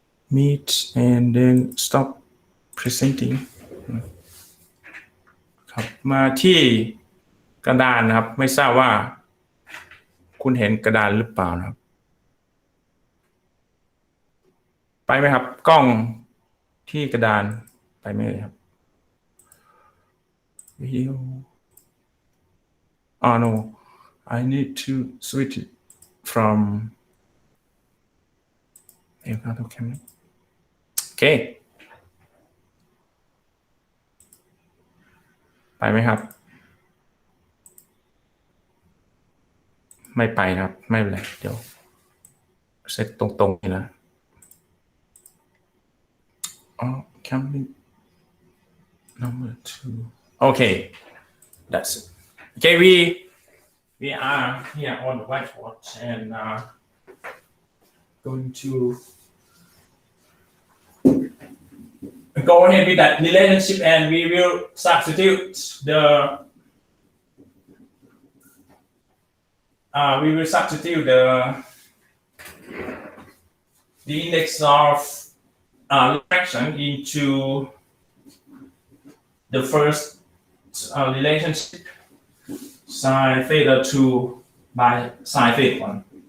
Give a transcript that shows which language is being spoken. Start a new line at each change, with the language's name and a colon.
English: Meet, and then stop presenting.
Thai: ครับมาที่กระดานนะครับไม่ทราบว่าคุณเห็นกระดานหรือเปล่านะครับไปไหมครับกล้องที่กระดานไปไหมครับวิดีโอ
English: no I need to switch it from camera
Thai: โอเค ไปไหมครับไม่ไปนะครับไม่เป็นไรเดี๋ยวเซตตรงๆนี่นะ
English: Camera number 2. Okay, that's it. Okay, we are here on the whiteboard and going to go ahead with that relationship, and we will substitute the index of refraction into the first relationship sine theta 2 by sine theta 1.